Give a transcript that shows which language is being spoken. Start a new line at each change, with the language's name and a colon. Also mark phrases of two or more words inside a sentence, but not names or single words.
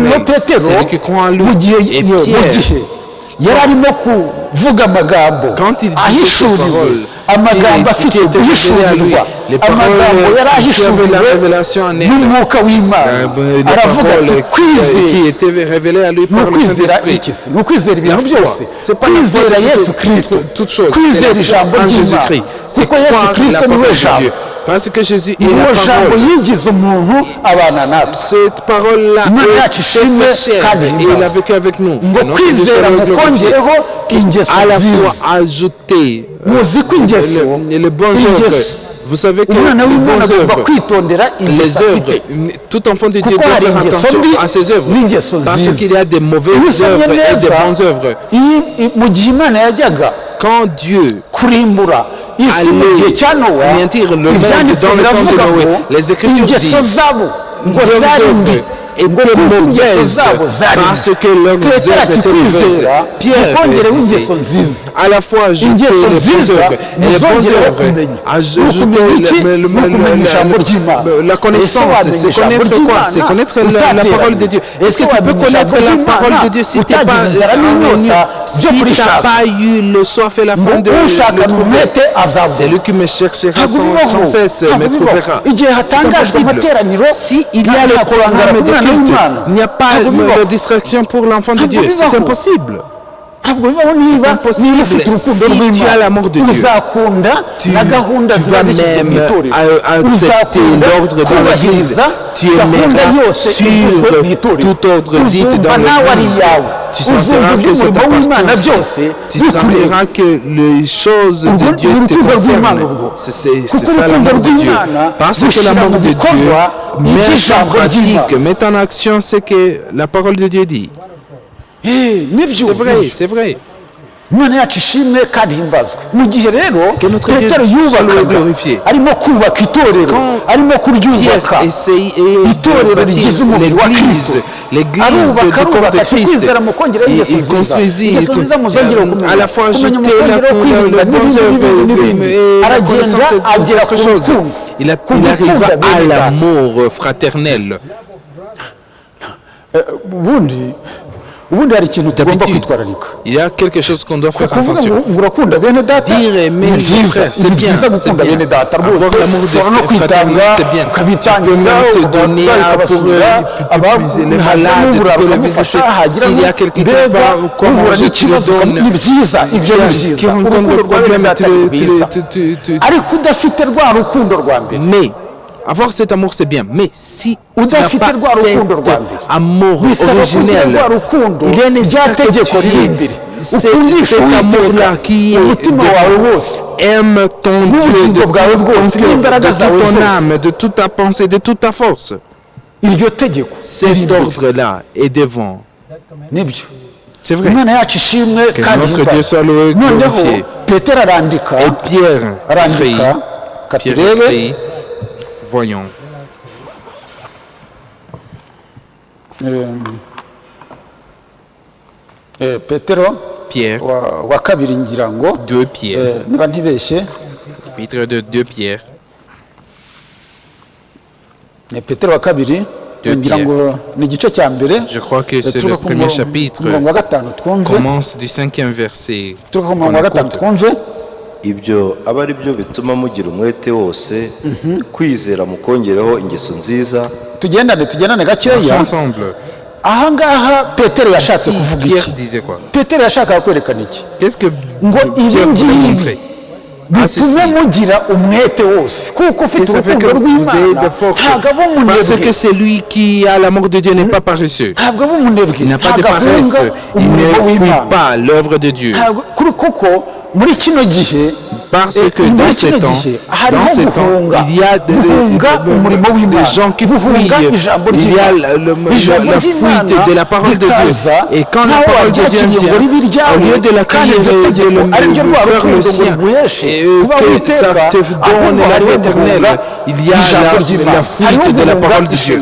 Kinyarwanda: noneho petero
French: Celui qui croit en lui
Kinyarwanda: mu gihe
French: et
Kinyarwanda: mu
French: Pierre.
Kinyarwanda: gihe yari arimo kuvuga amagambo
French: Quand il disait ces
Kinyarwanda: ahishuriwe
French: paroles,
Kinyarwanda: amagambo
French: qui
Kinyarwanda: afite
French: étaient révélées à lui,
Kinyarwanda: guhishurirwa
French: les paroles
Kinyarwanda: amagambo yari
French: qui avaient la
Kinyarwanda: ahishuriwe
French: révélation en elle,
Kinyarwanda: n'umwuka w'imana
French: les
Kinyarwanda: aravuga ati
French: paroles
Kinyarwanda: kwizera
French: qui étaient révélées à lui
Kinyarwanda: ni
French: par le
Kinyarwanda: ukwizera
French: Saint-Esprit.
Kinyarwanda: iki se ni ukwizera ibintu
French: La foi.
Kinyarwanda: byose
French: C'est pas la foi
Kinyarwanda: kwizera
French: de
Kinyarwanda: yesu
French: toute-
Kinyarwanda: kirisito
French: toute chose.
Kinyarwanda: kwizera
French: C'est la foi
Kinyarwanda: ijambo
French: en
Kinyarwanda: ry'imana
French: Jésus-Christ. C'est
Kinyarwanda: kuko yesu
French: croire la
Kinyarwanda: kirisito
French: parole
Kinyarwanda: niwe
French: de
Kinyarwanda: jambo
French: Dieu. Parce que Jésus est
Kinyarwanda: niwe
French: la
Kinyarwanda: jambo
French: parole.
Kinyarwanda: yigize umuntu abana natwe
French: Cette parole-là
Kinyarwanda: Imana
French: est
Kinyarwanda: yacu ishimwe
French: très chère
Kinyarwanda: kandi
French: et il
Kinyarwanda: himbazwe.
French: a vécu avec nous.
Kinyarwanda: ngo
French: Notre Dieu soit
Kinyarwanda: kwizera
French: glorifié.
Kinyarwanda: mukongereho ingeso
French: À la
Kinyarwanda: nziza
French: fois ajouter
Kinyarwanda: muzi ko ingeso
French: les bonnes œuvres.
Kinyarwanda: ingeso
French: Vous savez que
Kinyarwanda: umwana
French: les
Kinyarwanda: w'imana
French: bonnes
Kinyarwanda: agomba
French: œuvres,
Kinyarwanda: kwitondera
French: les
Kinyarwanda: ingeso
French: œuvres,
Kinyarwanda: afite
French: tout enfant de Dieu
Kinyarwanda: kuko
French: doit
Kinyarwanda: hari
French: faire
Kinyarwanda: ingeso
French: attention
Kinyarwanda: mbi
French: à ses œuvres.
Kinyarwanda: n'ingeso
French: Parce
Kinyarwanda: nziza
French: qu'il y a des
Kinyarwanda: iyo
French: mauvaises
Kinyarwanda: usomye
French: œuvres et des
Kinyarwanda: neza
French: bonnes œuvres.
Kinyarwanda: mu gihe imana yajyaga
French: Quand Dieu
Kinyarwanda: kurimbura isi mu gihe cya nowa
French: anéantir le monde
Kinyarwanda: ibyanditswe
French: dans le temps de
Kinyarwanda: biravuga
French: Noé,
Kinyarwanda: ngo
French: les Écritures
Kinyarwanda: ingeso
French: disent
Kinyarwanda: zabo ngo
French: leurs
Kinyarwanda: zari mbi
French: œuvres
Kinyarwanda: ngo
French: étaient
Kinyarwanda: kuko ingeso
French: mauvaises
Kinyarwanda: zabo zari
French: parce
Kinyarwanda: mbi
French: que leurs
Kinyarwanda: petero
French: œuvres
Kinyarwanda: ati
French: étaient mauvaises.
Kinyarwanda: kwizera
French: Pierre
Kinyarwanda: mukongereho
French: disait,
Kinyarwanda: ingeso nziza
French: à la fois ajouter
Kinyarwanda: ingeso
French: les bonnes
Kinyarwanda: nziza
French: œuvres et les bonnes
Kinyarwanda: muzongereho
French: œuvres,
Kinyarwanda: kumenya
French: ajouter
Kinyarwanda: ni ukumenya iki ni ukumenya ijambo ry'imana
French: la connaissance, c'est connaître quoi? C'est connaître la parole de Dieu. Est-ce que tu peux connaître la parole de Dieu si tu n'as pas eu le soif et la faim de le trouver? C'est lui qui me cherchera sans cesse, me trouvera. C'est impossible. Si il y a le programme de culte, il n'y a pas de distraction pour l'enfant de Dieu. C'est impossible.
Kinyarwanda: ntabwo bibaho niba ufite urukundo rw'Imana uzakunda na gahunda ziba zishyizwe mu itorero, uzakunda kubahiriza gahunda yose ivuzwe mu itorero, uzumva nawe ari iyawe, uzumva iby'umurimo w'Imana byose bikureba. Urukundo rw'Imana ubwo, kuko urukundo rw'Imana rushyira mu bikorwa iby'ijambo ry'Imana.
French: Met en action ce que la parole de Dieu dit. C'est vrai.
Kinyarwanda: Imana yacu ishimwe kandi himbazwe. Mu gihe rero Petero yubakaga arimo kubaka itorero, arimo kuryubaka itorero rigize umubiri wa Kristo, arubaka kwizera mu kongeraho ingeso nziza muzongera kumenya mukongeraho kwirinda n'ibindi. Aragenda agera ku rukundo,
French: il arrive à l'amour fraternel.
Kinyarwanda: ubundi hari ikintu tugomba kwitwararika.
French: Il y a quelque chose qu'on doit faire attention.
Kinyarwanda: Urakunda bene data,
French: dire aimer les frères, c'est bien,
Kinyarwanda: gukunda bene data rwose.
French: Avoir l'amour des frères, c'est bien.
Kinyarwanda: Ukabitangira,
French: te donner pour les malades, tu peux les visiter. S'il y a quelque part quoi manger, tu le donnes.
Kinyarwanda: Ni byiza, ibyo ni byiza.
French: Qui rencontre le problème,
Kinyarwanda: ariko udafite rwa rukundo rwa mbere.
French: Mais avoir cet amour, c'est bien. Mais si tu n'as pas cet amour originel, il est nécessaire que tu cet amour-là qui aime ton Dieu de toute ton âme, de toute ta pensée, de toute ta force. Cet ordre-là est devant. C'est vrai. Que notre Dieu soit loué, glorifié. Et Pierre écrit, voyons. Pierre,
Kinyarwanda: wa kabiri ngira ngo
French: 2 Pierre,
Kinyarwanda: niba ntibeshye,
French: chapitre de 2 Pierre,
Kinyarwanda: Petero wa kabiri ngira ngo ni igice cya mbere.
French: Je crois que c'est le premier chapitre, commence du 5e verset.
Kinyarwanda: Ibyo aba ari byo bituma mugira umwete wose kwizera mukongereho ingeso nziza. Tugendane gakeya. Ahangaha Petero yashatse kuvuga iki? Petero yashakaga kwerekana iki? Ngo ibi ngibi bitume mugira umwete wose kuko ufite urukundo rw'Imana ntabwo aba umunebwe.
French: Parce que celui qui a l'amour de Dieu n'est pas paresseux.
Kinyarwanda: Ntabwo aba umunebwe.
French: Il n'a pas de paresse. Il ne fuit pas l'œuvre de Dieu.
Kinyarwanda: Kuko muri kino gihe,
French: parce que dans ce temps, il y a des gens qui fuient, il y a la fuite de la parole de Dieu. Et quand la parole de Dieu vient, au lieu de l'accueillir et de le faire le sien, et que ça te donne la vie éternelle, il y a la fuite de la parole de Dieu.